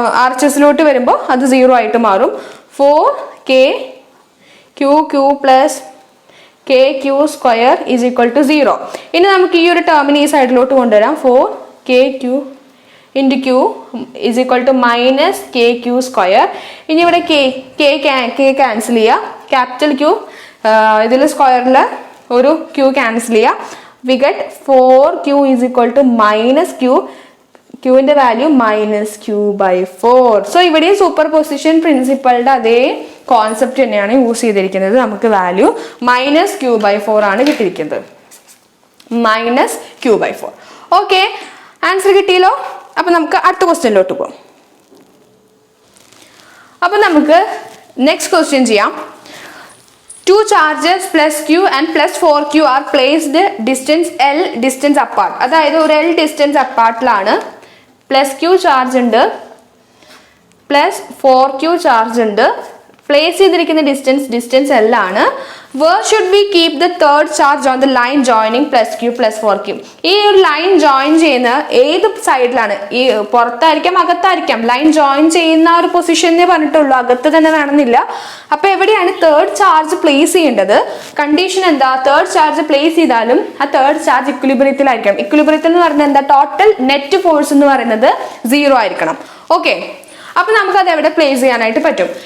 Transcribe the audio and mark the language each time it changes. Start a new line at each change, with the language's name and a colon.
Malayalam: RHSലോട്ട് വരുമ്പോൾ അത് 0 ആയിട്ട് മാറും. 4KQ plus KQ square is equal to 0. ഇനി നമുക്ക് ഈ ഒരു ടേമിന് ഈ സൈഡിലോട്ട് കൊണ്ടുവരാം. 4KQ into Q is equal to minus KQ square. ഇനി ഇവിടെ K ക്യാൻസൽ ചെയ്യുക. ക്യാപിറ്റൽ Q ഇതിൽ സ്ക്വയറിൽ ഒരു Q ക്യാൻസൽ ചെയ്യുക.
English: We get 4Q is equal to minus Q.
Malayalam: Qന്റെ value minus Q/4. So ഇവിടെ സൂപ്പർ പൊസിഷൻ പ്രിൻസിപ്പളിന്റെ അതേ കോൺസെപ്റ്റ് തന്നെയാണ് യൂസ് ചെയ്തിരിക്കുന്നത്. നമുക്ക് വാല്യൂ മൈനസ് Q/4 ആണ് കിട്ടിയിരിക്കുന്നത്. Minus Q/4. ഓക്കെ, ആൻസർ കിട്ടിയല്ലോ. അപ്പൊ നമുക്ക് അടുത്ത ക്വസ്റ്റ്യനിലോട്ട് പോകാം. അപ്പൊ നമുക്ക് നെക്സ്റ്റ് ക്വസ്റ്റ്യൻ ചെയ്യാം.
English: Two charges plus Q and plus 4Q are placed distance apart.
Malayalam: അതായത് ഒരു L distance അപ്പാർട്ടിലാണ് plus Q charge ഉണ്ട് പ്ലസ് 4Q ചാർജ് ഉണ്ട്. പ്ലേസ് ചെയ്തിരിക്കുന്ന ഡിസ്റ്റൻസ് L ആണ്.
English: Where should we keep the third charge on the line joining plus Q plus 4Q?
Malayalam: ഈ ഒരു line join ചെയ്യുന്ന ഏത് സൈഡിലാണ്? ഈ പുറത്തായിരിക്കാം അകത്തായിരിക്കാം. ലൈൻ ജോയിൻ ചെയ്യുന്ന ഒരു പൊസിഷനെ പറഞ്ഞിട്ടുള്ളൂ, അകത്ത് തന്നെ വേണമെന്നില്ല. അപ്പൊ എവിടെയാണ് തേർഡ് ചാർജ് പ്ലേസ് ചെയ്യേണ്ടത്? കണ്ടീഷൻ എന്താ? തേർഡ് ചാർജ് പ്ലേസ് ചെയ്താലും ആ തേർഡ് ചാർജ് ഇക്വിലിബ്രിയത്തിലായിരിക്കണം. ഇക്വിലിബ്രിയത്തിൽ എന്ന് പറഞ്ഞാൽ എന്താ? ടോട്ടൽ നെറ്റ് ഫോഴ്സ് എന്ന് പറയുന്നത് 0 ആയിരിക്കണം. ഓക്കെ, അപ്പൊ നമുക്ക് അത് എവിടെ പ്ലേസ് ചെയ്യാനായിട്ട് പറ്റും?